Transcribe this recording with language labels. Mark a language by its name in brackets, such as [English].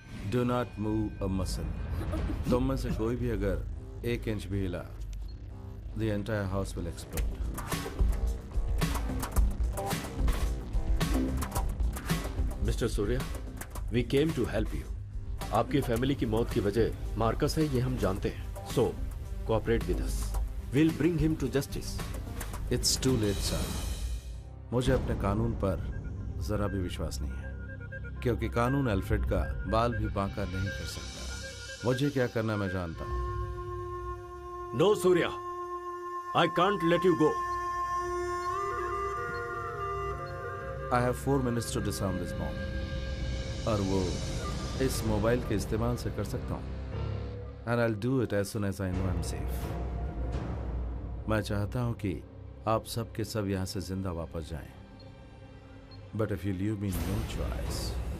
[English] Do not move a muscle. [Hindi] तुम में से कोई भी अगर 1 इंच भी हिला, [English] the entire house will explode. Mister Surya, we came to help you. [Hindi] आपकी फैमिली की मौत की वजह मार्कस है, ये हम जानते हैं। [English] So, cooperate with us. We'll bring him to justice. It's too late, sir. [Hindi] मुझे अपने कानून पर जरा भी विश्वास नहीं है, क्योंकि कानून अल्फ्रेड का बाल भी बांका नहीं कर सकता। मुझे क्या करना मैं जानता हूं। [English] No, Surya. I can't let you go. I have 4 minutes to disarm this bomb. [Hindi] और वो इस मोबाइल के इस्तेमाल से कर सकता हूं। [English] And I'll do it as soon as I know I'm safe. [Hindi] मैं चाहता हूं कि आप सब के सब यहां से जिंदा वापस जाएं। [English] But if you leave me no choice.